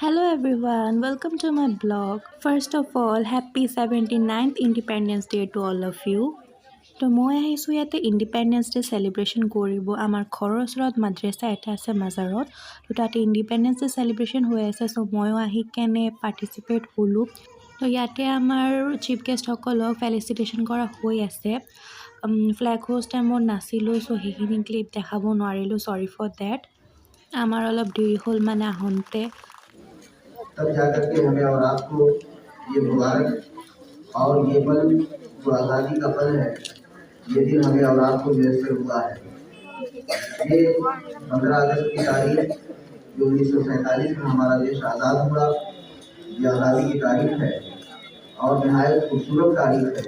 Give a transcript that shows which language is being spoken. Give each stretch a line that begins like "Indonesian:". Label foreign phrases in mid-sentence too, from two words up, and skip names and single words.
English: Hello everyone, welcome to my blog. First of all, happy 79th Independence Day to all of you.
Assamese: তো মই আহিছোঁ ইয়াতে
English: Independence Day celebration
Assamese: কৰিব আমাৰ ঘৰৰ ওচৰত মাদ্ৰাছা এটা আছে মাজাৰত তো তাতে
English: Independence Day celebration
Assamese: হৈ আছে চ' ময়ো আহি কেনে পাৰ্টিচিপেট হ'লোঁ তো ইয়াতে আমাৰ চিফ গেষ্টসকলক ফেলিচিটেশ্যন কৰা হৈ আছে ফ্লেগ হোষ্ট টাইমত নাছিলোঁ চ' সেইখিনি ক্লিপ দেখাব নোৱাৰিলোঁ
English: sorry for that
Assamese: আমাৰ অলপ দেৰি হ'ল মানে আহোঁতে
Hindi: तब जाकर के हमें और आपको ये मुबारक और ये पल जो आज़ादी का पल है ये दिन हमें और आपको मैसर हुआ है। ये 15 अगस्त की तारीख जो 1947 में हमारा देश आज़ाद हुआ ये आज़ादी की तारीख है और नहायत खूबसूरत तारीख है।